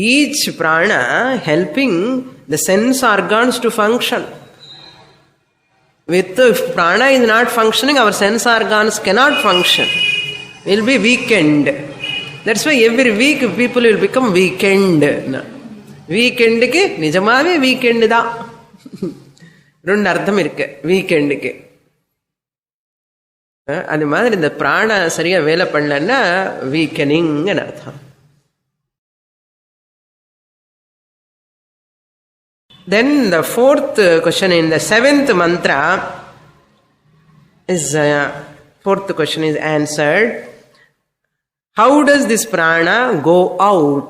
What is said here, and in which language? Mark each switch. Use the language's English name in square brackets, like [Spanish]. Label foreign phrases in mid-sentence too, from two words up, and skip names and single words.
[English] Each prana helping the sense organs to function. If prana is not functioning, our sense organs cannot function. Will be weakened. That's why every week people will become weakened. [Tamil] வீக்கெண்டுக்கு நிஜமாவே வீக்கெண்ட் டா. ரெண்டு அர்த்தம் இருக்கு வீக்கெண்டுக்கு. அது மாதிரி இந்த பிராண சரியா வேலை பண்ணலன்னா வீக்கனிங் அர்த்தம். [English] Then the fourth question in the seventh mantra is fourth question is answered. How does this prana go out?